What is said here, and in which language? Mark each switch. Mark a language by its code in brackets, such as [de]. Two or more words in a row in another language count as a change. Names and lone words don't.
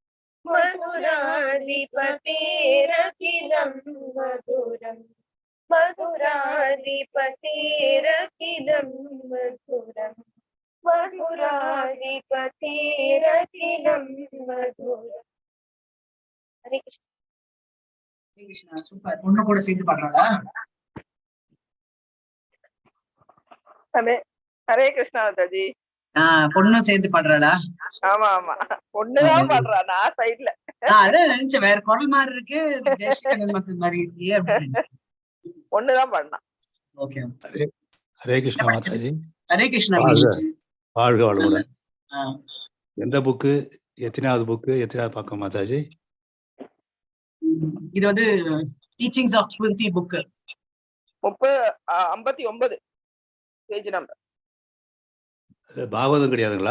[sa] मधुराधिपतेरखिलं मधुरं मधुराधिपतेरखिलं मधुरं मधुराधिपतेरखिलं मधुरं हरे कृष्ण [hi] हरे कृष्णा सूपर [ta] பொண்ணு கூட சேர்ந்து பாடுறாளா [hi] हरे कृष्णा माताजी [ta] பொண்ணு சேர்ந்து பாடுறாளா ஆமா ஆமா பொண்ணுதான் பாடுறா நான் சைடுல அதான் நினைச்சேன் வேற குரல் மாதிரி இருக்கு ஜெயஸ்ரீகண்ணன் மத்த மாதிரி இருக்கே அப்படின்னு பொண்ணுதான் பாடுனா ஓகே [hi] हरे कृष्णा माताजी हरे कृष्णा [ta] வாழ்க வளமுடன் எந்த புக்கு எத்தனாவது புக்கு எத்தனாவது பக்கம் மாதாஜி இது வந்து [en] Teachings of Kunti book 59 page number [ta] பாகவதம் கிடையாதுங்களா